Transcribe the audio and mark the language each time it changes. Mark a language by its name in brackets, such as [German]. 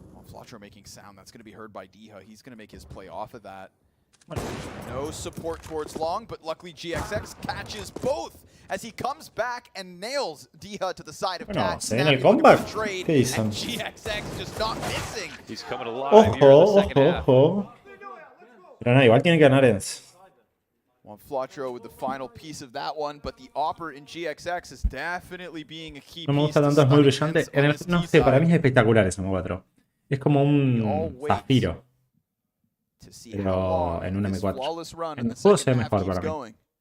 [English] Flotro making sound. That's going to be heard by Diha. He's going to make his play off of that. No support towards long, but luckily GXX catches both as he comes back and nails Diha to the side of Cat. [Spanish] Se viene el comeback. ¿Qué dicen? [English] GXX just not missing. He's coming alive here in the second half. [Spanish] Pero nada, igual tiene que ganar ENCE. [English] One Flotro with the final piece of that one, but the Opper in GXX is definitely being a key piece. [Spanish] No me gusta tanto, es muy brillante. No sé, para mí es espectacular ese M4. Es como un zafiro. Pero en un M4. En el juego se ve mejor para mí.